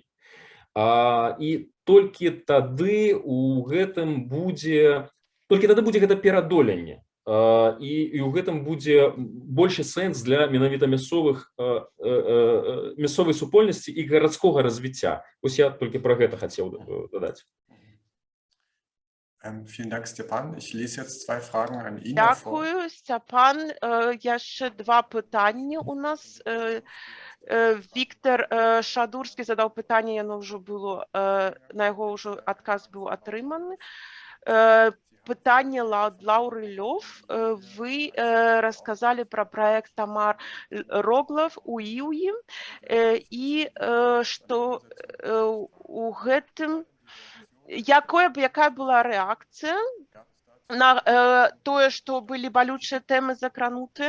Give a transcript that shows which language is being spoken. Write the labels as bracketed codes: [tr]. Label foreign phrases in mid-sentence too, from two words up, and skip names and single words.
[be] І толькі тады будзе гэта перадоленне. І ў гэтым будзе большы сэнс для менавіта мясцовай супольнасці і гарадскога развіцця. Вось я толькі пра гэта хацеў дадаць. [de] Vielen Dank, Степан. Ich lese jetzt zwei Fragen an ihn. [uk] Дякую, Степан. [be] Яшчэ два пытання у нас. Віктор Шадурскі задаў пытанне, яно ўжо было, на яго ўжо адказ быў атрыманы. Пытанне Лауры Лёв. [ru] Вы рассказали про проект [be] Тамар Роглов у ІУІ, і што у гэтым якая была рэакцыя на тое, што былі балючыя тэмы закранутыя.